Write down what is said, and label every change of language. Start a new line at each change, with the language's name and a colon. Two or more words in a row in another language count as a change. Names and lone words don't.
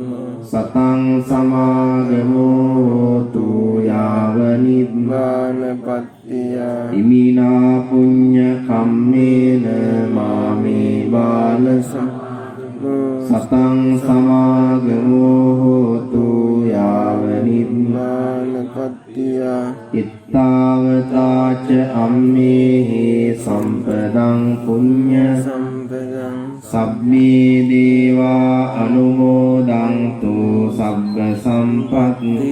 Pali: සතං සමාගමෝ හෝතු යාව නිබ්බාන ඥානපත්තිය ඉමිනා පුඤ්ඤ කම්මේන මාමේ බාල සතං සමාගමෝ හෝතු යාව ඥානපත්තිය ඉත්තාවතාච අම්මේහි සම්පදං පුඤ්ඤ සම්පදං සබ්බේ දේවා අනුමෝදන්තු සබ්බ සම්පත්ති